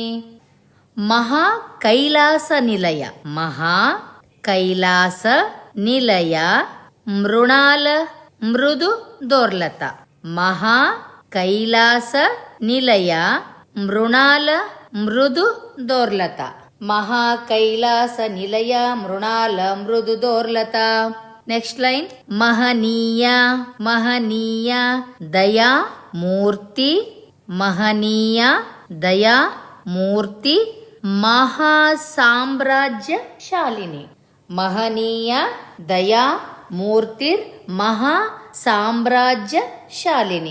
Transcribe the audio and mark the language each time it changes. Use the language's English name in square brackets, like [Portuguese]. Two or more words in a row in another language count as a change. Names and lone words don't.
[Sanskrit] ಮಹಾ ಕೈಲಾಸ ನಿಲಯ, ಮಹಾ ಕೈಲಾಸ ನಿಲಯ ಮೃಣಾಲ ಮೃದು ದೋರ್ಲತ. ಮಹಾ ಕೈಲಾಸ ನಿಲಯ ಮೃಣಾಲ ಮೃದು ದೋರ್ಲತ. ಮಹಾ ಕೈಲಾಸ ನಿಲಯ ಮೃಣಾಲ ಮೃದು ದೋರ್ಲತ. [English] next line [Sanskrit] ಮಹನೀಯ ಮಹನೀಯ ದಯಾ ಮೂರ್ತಿ. ಮಹನೀಯ ದಯಾ ಮೂರ್ತಿ ಮಹಾಸಾಮ್ರಾಜ್ಯಶಾಲಿನಿ. ಮಹನೀಯ ದಯಾ ಮೂರ್ತಿರ್ ಮಹಾಸಾಮ್ರಾಜ್ಯಶಾಲಿನಿ.